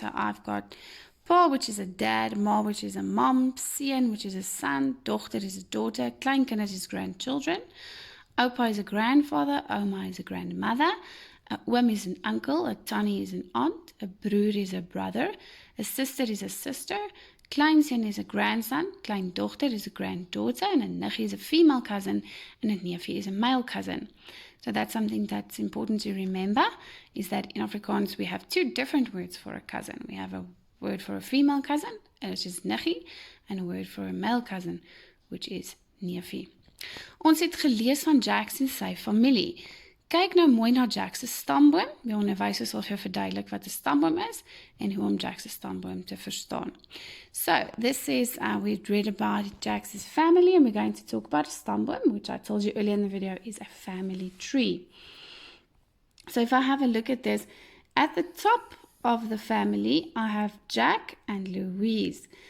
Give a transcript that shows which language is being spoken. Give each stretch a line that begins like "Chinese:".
English: So I've got pa, which is a dad, ma, which is a mom, seun, which is a son, dochter is a daughter, kleinkinders is grandchildren, oupa is a grandfather, oma is a grandmother, a oom is an uncle, a tannie is an aunt, a broer is a brother, a sister is a sister, kleinseun is a grandson, kleindochter is a granddaughter, and a niggie is a female cousin, and a neefie is a male cousin. So that's something that's important to remember, is that in Afrikaans we have two different words for a cousin. We have a word for a female cousin, which is niggie, and a word for a male cousin, which is neefie.
Afrikaans: Ons het gelees van Jax en sy familie. Kyk nou mooi na Jax se stamboom. Die onderwysers sal vir jou verduidelik wat 'n stamboom is en hoe om Jax se stamboom te verstaan.
English: So, this says we've read about Jax's family, and we're going to talk about a stamboom, which I told you earlier in the video is a family tree. So if I have a look at this, at the top of the family, I have Jack and Louise.